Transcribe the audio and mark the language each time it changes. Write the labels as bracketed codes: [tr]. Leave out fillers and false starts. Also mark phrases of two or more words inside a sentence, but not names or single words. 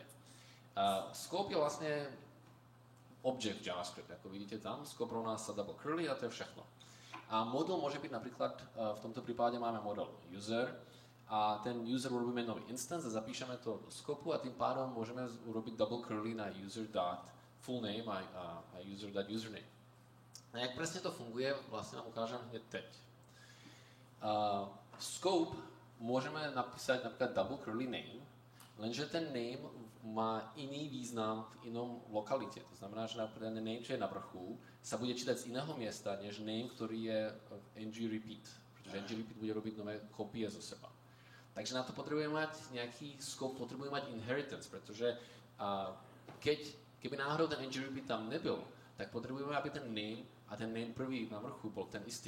[sk] Scope je vlastne object JavaScript, ako vidíte tam. Scope rovná sa [en] double curly [sk] a to je všechno. A model môže byť napríklad, v tomto prípade máme model user, a ten user urobíme nový instance a zapíšeme to do scopu a tým pádom môžeme urobiť [en] double curly [sk] na user.fullname a user.username. A jak presne to funguje, vlastne nám ukážem hneď teď. Scope môžeme napísať napríklad [en] double curly name, [sk] lenže ten name má iný význam v inom lokalite. To znamená, že napríklad ten name, čo je na vrchu, sa bude čítať z iného miesta, než name, ktorý je v ng-repeat. Pretože ng-repeat bude robiť nové kopie zo seba. Takže na to potrebujeme mať nejaký scope, potrebujeme mať inheritance, pretože keby náhodou ten ng-repeat tam nebyl, tak potrebujeme, aby ten name a ten name prvý na vrchu bol ten istý.